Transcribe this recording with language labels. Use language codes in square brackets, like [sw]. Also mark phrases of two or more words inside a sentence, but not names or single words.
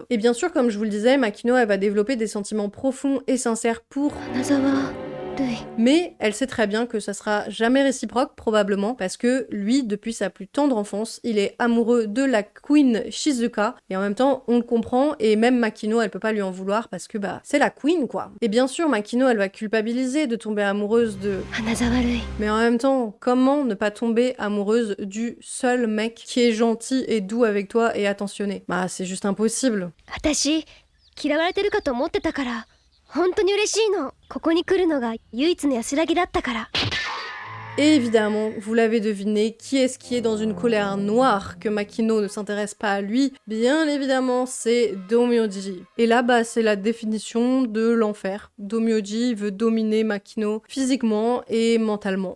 [fr] Et bien sûr, comme je vous le disais, Makino, elle va développer des sentiments profonds et sincères pour mais elle sait très bien que ça sera jamais réciproque, probablement, parce que lui, depuis sa plus tendre enfance, il est amoureux de la queen Shizuka, et en même temps, on le comprend, et même Makino, elle peut pas lui en vouloir, parce que bah, c'est la queen, quoi. Et bien sûr, Makino, elle va culpabiliser de tomber amoureuse de mais en même temps, comment ne pas tomber amoureuse du seul mec qui est gentil et doux avec toi et attentionné? Bah, c'est juste impossible. [ja] 本当に嬉しいの。ここに来るのが唯一の安らぎだったから。 [fr] Et évidemment, vous l'avez deviné, qui est-ce qui est dans une colère noire que Makino ne s'intéresse pas à lui? Bien évidemment, c'est Domyoji. Et là, bah, c'est la définition de l'enfer. Domyoji veut dominer Makino physiquement et mentalement.